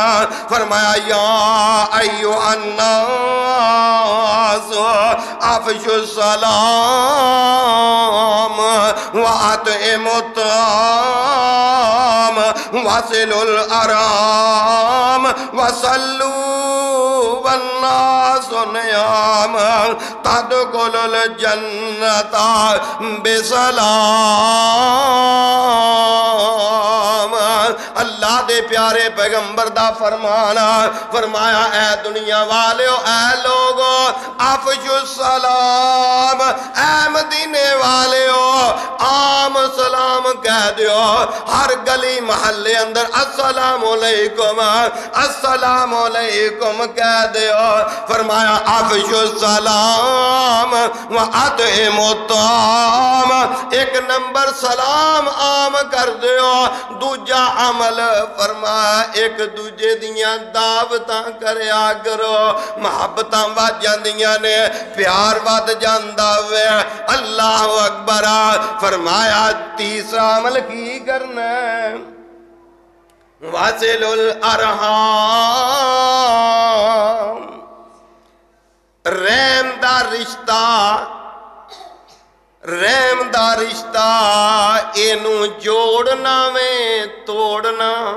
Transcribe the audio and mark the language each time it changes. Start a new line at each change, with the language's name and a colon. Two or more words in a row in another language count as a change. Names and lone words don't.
Arabic: فرمایا یا ایوہ الناس افشوا السلام وَأَطْعِمُوا الطَّعَامَ وَصِلُوا الْأَرْحَامَ وَصَلُّوا وَالنَّاسُ نِيَامٌ تَدْخُلُوا الْجَنَّةَ بِسَلَامٍ۔
Punjabi: اللہ دے پیارے پیغمبر دا فرمانا، فرمایا اے دنیا والیو، اے لوگو
Arabic: افشوا السلام،
Punjabi: اے مدینے والیو عام سلام کہہ دیو، ہر گلی محلے اندر
Arabic: السلام علیکم السلام علیکم
Punjabi: کہہ دیو۔ فرمایا
Arabic: افشوا السلام وَأَطْعِمُوا الطَّعَامَ،
Punjabi: ایک نمبر سلام عام کر دیو، دوجا عمل فرمایا ایک دوجے دیاں دعوتاں کریا کرو، محبتاں ود جاندیاں نے، پیار ود جاندا وے۔
Arabic: اللہ اکبر۔
Punjabi: فرمایا تیسرا عمل کی کرنا ہے،
Arabic: واصل الارحام،
Punjabi: رحم دا رشتہ، رحم دا رشتہ اینو جوڑنا میں توڑنا۔